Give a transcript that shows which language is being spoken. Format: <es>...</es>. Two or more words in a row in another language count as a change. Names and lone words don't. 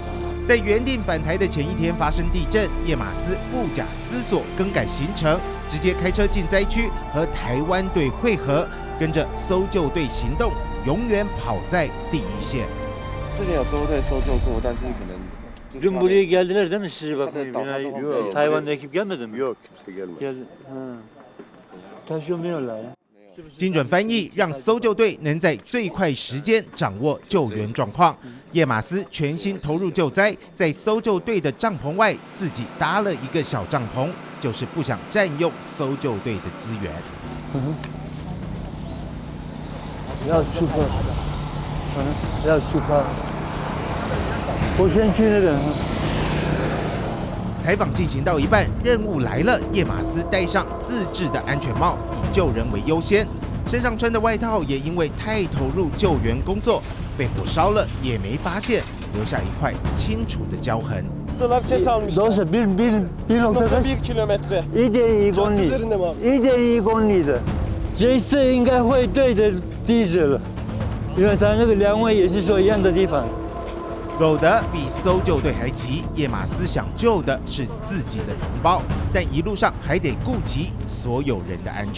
<zh>在原定返台的前一天发生地震，叶马斯不假思索更改行程，直接开车进灾区和台湾队会合，跟着搜救队行动，永远跑在第一线。之前有搜队搜救过，但是可能。</zh> <tr>Dün buraya geldiler değil mi sizi bakmaya? Yok. Tayvan'da ekip gelmedi mi? Yok, kimse gelmedi. Geldi. Ha. Taşıyamıyorlar ya.</tr> <zh>精准翻译让搜救队能在最快时间掌握救援状况。叶马斯全心投入救灾，在搜救队的帐篷外自己搭了一个小帐篷，就是不想占用搜救队的资源。要出发，要出发。我先去那个。采访进行到一半，任务来了，叶马斯戴上自制的安全帽，以救人为优先。身上穿的外套也因为太投入救援工作，被火烧了也没发现，留下一块清楚的焦痕。</zh> <tr>Ses almışlar. Doğrusu 1.1 kilometre.</tr> <zh>1.1 公里， 1.1公里的，这次应该会对着地址了，因为他那个两位也是说一样的地方。走得比搜救队还急，叶马斯想救的是自己的同胞，但一路上还得顾及所有人的安全。</zh>